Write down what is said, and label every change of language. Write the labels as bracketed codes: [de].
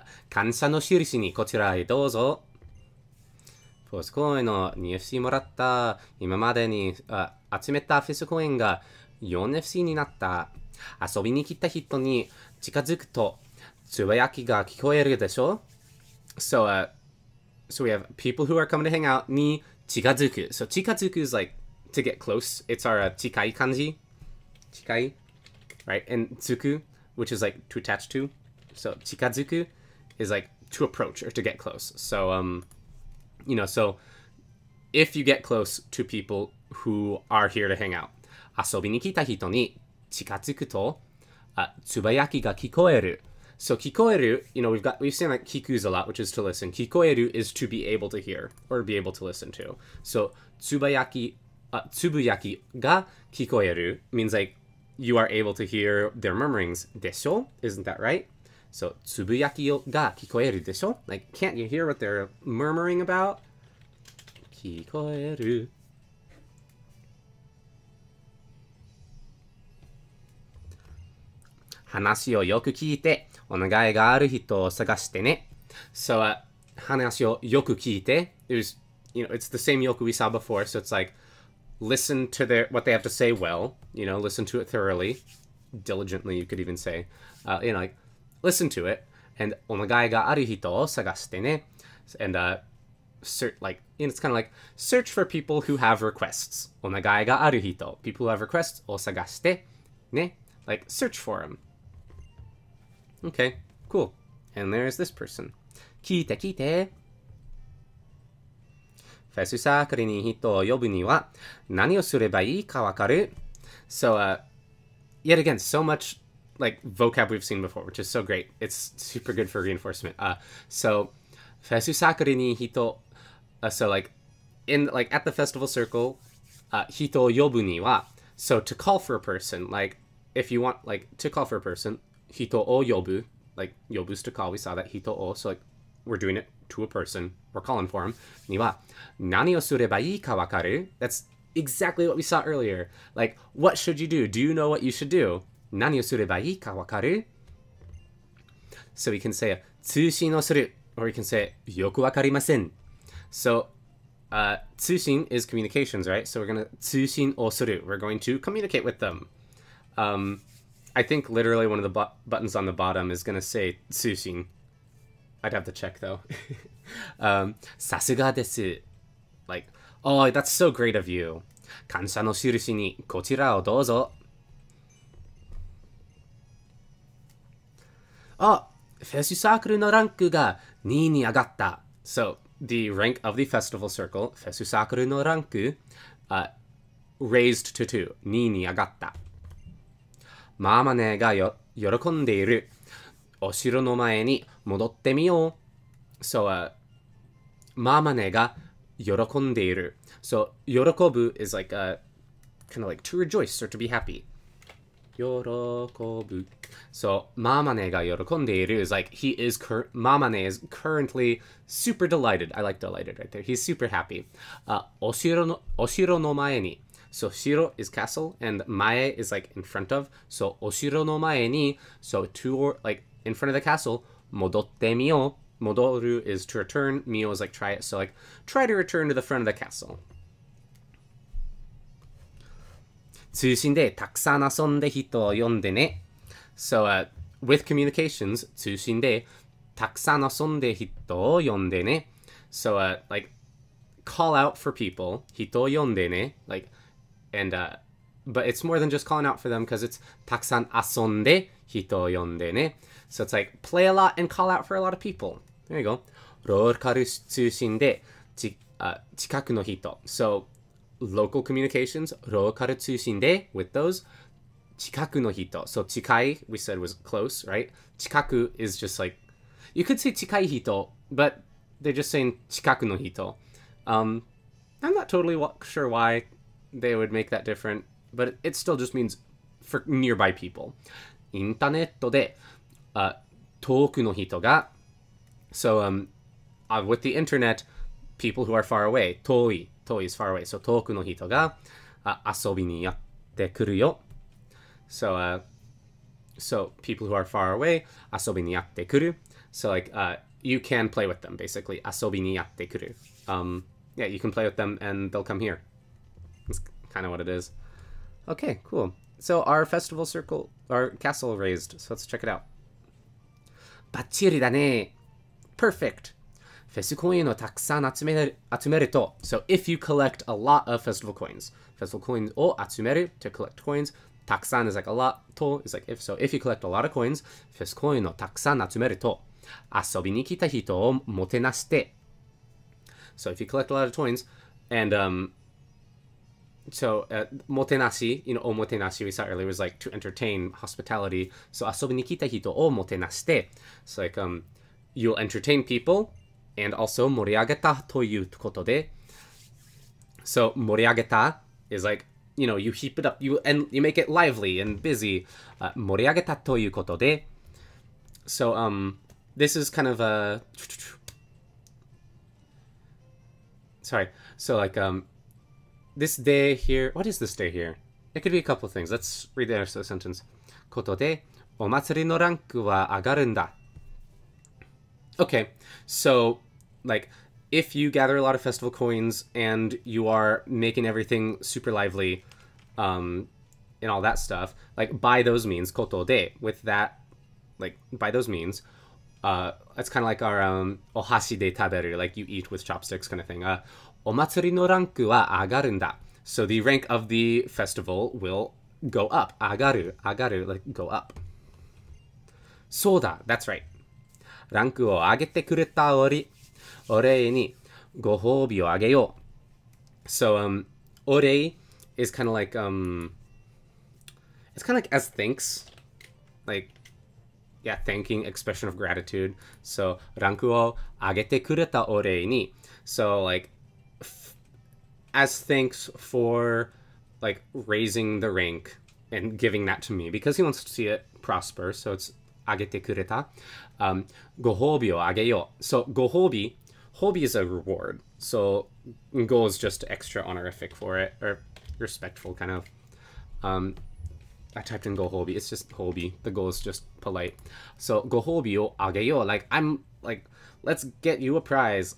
[ja] 感謝の印にこちらへどうぞ。フォースコインの 2FC もらった。今までに集めたフェスコインが 4FC になった。遊びに来た人に近づくとつぶやきが聞こえるでしょ? [en] So, so we have people who are coming to hang out [ja] に近づく. [en] So 近づく is like to get close. It's our [ja] 近い感じ. [en] 近い, right? And つく, which is like to attach to. So 近づく is like to approach or to get close. So, you know, so if you get close to people who are here to hang out, [ja] 遊びに来た人に近づくとつぶやきが聞こえる. [en] So 聞こえる, you know, we've seen like kiku's a lot, which is to listen. 聞こえる is to be able to hear or be able to listen to. So [ja] つぶやきが聞こえる [en] means like you are able to hear their murmurings. [ja] でしょ? [en] Isn't that right? [ja] So つぶやきが聞こえるでしょ? [en] Like, can't you hear what they're murmuring about? [ja] 聞こえる. 話をよく聞いてお願いがある人を探してね. [en] So, [ja] 話をよく聞いて [en] there's, you know, it's the same yoku we saw before. So it's like, listen to what they have to say well, you know, listen to it thoroughly, diligently, you could even say, you know, like, listen to it, and [ja] お願いがある人を探してね. [en] And like, you know, it's kind of like search for people who have requests. [ja] お願いがある人, [en] people who have requests [ja] を探してね. [en] Like, search for them. Okay, cool. And there's this person. [ja] 聞いて聞いて。フェスサークルに人を呼ぶには何をすればいいかわかる? [en] So, yet again, so much like vocab we've seen before, which is so great. It's super good for reinforcement. So, フェスサークルに人, so like at the festival circle, [ja] 人を呼ぶには, [en] so to call for a person, like if you want like to call for a person, 人を呼ぶ, like 呼ぶ is to call, we saw that 人を, so like we're doing it to a person, we're calling for him. [ja] には何をすればいいかわかる? [en] That's exactly what we saw earlier. Like, what should you do? Do you know what you should do? [ja] 何をすればいいかわかる? [en] So we can say [ja] 通信をする [en] or we can say [ja] よくわかりません. [en] So 通信 is communications, right? So we're going to 通信をする. We're going to communicate with them. I think literally one of the buttons on the bottom is going to say 通信. I'd have to check though. [ja] さすがです. [en] Like, oh, that's so great of you. [ja] 感謝の印にこちらをどうぞ. Oh, フェスサークルのランクが2位に上がった. [en] So, the rank of the festival circle, [ja] フェスサークルのランク, [en] raised to 2. [ja] 2位に上がった. ママネが喜んでいる. お城の前に戻ってみよう.So, ママネが喜んでいる. [en] So, 喜ぶ is like kind of like to rejoice or to be happy. [ja] 喜ぶ. [en] So, ママネが喜んでいる is like Mamane is currently super delighted. I like delighted right there. He's super happy. [ja] お城の前に. [en] So, 城 is castle and mae is like in front of. [ja] So, お城の前に. [en] So, like in front of the castle. [ja] 戻ってみよう. [en] Modoru is to return. Mio is like try it. So like try to return to the front of the castle. [ja] 通信でたくさん遊んで人を呼んでね. [en] So with communications, [ja] 通信でたくさん遊んで人を呼んでね. [en] So like call out for people. [ja] 人を呼んでね. [en] Like and but it's more than just calling out for them because it's [ja] たくさん遊んで人を呼んでね. [en] So it's like play a lot and call out for a lot of people. There you go. [ja] ローカル通信で近くの人. [en] So local communications, [ja] ローカル通信で [en] with those [ja] 近くの人. [en] So 近い we said was close, right? 近く is just like you could say 近い人, but they're just saying 近くの人. I'm not totally sure why they would make that different, but it still just means for nearby people. [ja] インターネットで遠くの人が [en] So with the internet, people who are far away, 遠い is far away. So [ja] 遠くの人が遊びにやってくるよ. [en] So people who are far away, [ja] 遊びにやってくる. [en] So like you can play with them basically. [ja] 遊びにやってくる. [en] Yeah, you can play with them and they'll come here. That's kind of what it is. Okay, cool. So our festival circle, our castle raised. So let's check it out. [ja] バッチリだね. [en] Perfect. [ja] フェスコインをたくさん集めると. [en] So if you collect a lot of festival coins. Festival coins [ja] を集める [en] to collect coins. たくさん is like a lot. と is like if. So if you collect a lot of coins. [ja] フェスコインをたくさん集めると.遊びに来た人をもてなして. [en] So if you collect a lot of coins and so motenashi, you know, omotenashi we saw earlier was like to entertain, hospitality. [ja] So 遊びに来た人をもてなして. [en] So like you'll entertain people and also [ja] 盛り上げたということで. [en] So 盛り上げた is like, you know, you heap it up, you make it lively and busy. [ja] 盛り上げたということで. [en] So this is kind of a sorry. So like this day here, what is this day here? It could be a couple of things. Let's read the rest of the sentence. [ja] ことでお祭りのランクは上がるんだ. [en] Okay, so like if you gather a lot of festival coins and you are making everything super lively and all that stuff, like by those means, koto de, with that, like by those means, it's kind of like our ohashi de taberu, like you eat with chopsticks kind of thing. [ja] お祭りのランクは上がるんだ. [en] So the rank of the festival will go up. 上がる, like go up. [ja] そうだ, [en] that's right. [ja] ランクを上げてくれたお礼にご褒美をあげよう. [en] So, お礼 is kind of like, it's kind of like as thanks. Like, yeah, thanking, expression of gratitude. [ja] So, ランクを上げてくれたお礼に. [en] So, like, as thanks for, like, raising the rank and giving that to me because he wants to see it prosper. So, it's [ja] あげてくれた.ご褒美をあげよう. [en] So, ご褒美 is a reward. So, go is just extra honorific for it, or respectful kind of. I typed in gohobi. It's just hobi. The go is just polite. So gohobi o ageyo. Like I'm like, let's get you a prize.